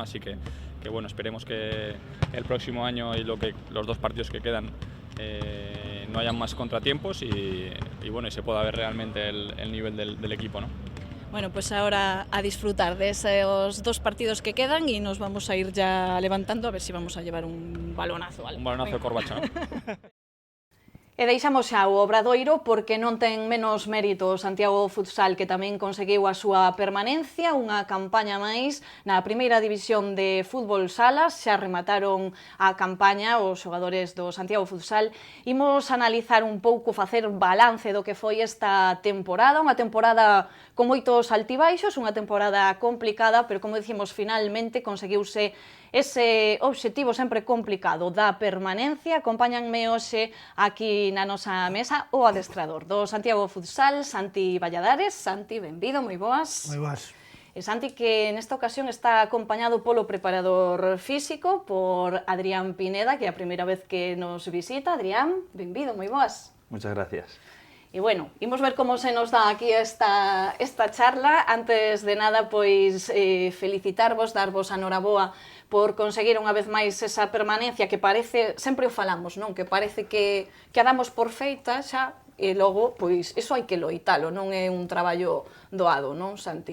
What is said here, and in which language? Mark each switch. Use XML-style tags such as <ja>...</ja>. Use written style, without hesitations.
<es>Así que bueno, esperemos que el próximo año y los 2 partidos que quedan no hayan más contratiempos y bueno, y se pueda ver realmente el nivel del equipo, ¿no? Bueno, pues ahora a disfrutar de esos 2 partidos que quedan y nos vamos a ir ya levantando a ver si vamos a llevar un balonazo. ¿Vale? Un balonazo de Corbacho, ¿no?</es> <gl>E deixamos xa o Obradoiro porque non ten menos mérito Santiago Futsal, que tamén conseguiu a súa permanencia, unha campaña máis na primeira división de fútbol salas. Xa remataron a campaña os xogadores do Santiago Futsal. Imos analizar un pouco, facer balance do que foi esta temporada, unha temporada con moitos altibaixos, unha temporada complicada, pero como dicimos, finalmente conseguiuse ese obxectivo sempre complicado da permanencia. Acompáñanme hoxe aquí na nosa mesa o adestrador do Santiago Futsal, Santi Valladares. Santi, benvido, moi boas. Moi boas. E Santi, que nesta ocasión está acompañado polo preparador físico, por Adrián Pineda, que é a primeira vez que nos visita. Adrián, benvido, moi boas.</gl> <es>Muchas gracias.</es> <gl>E bueno, imos ver como se nos dá aquí esta charla. Antes de nada, pois felicitarvos, darvos a noraboa por conseguir unha vez máis esa permanencia que parece, sempre o falamos, non? Que parece que a damos por feita xa, e logo, pois, iso hai que loitalo, non é un traballo doado, non, Santi?</gl>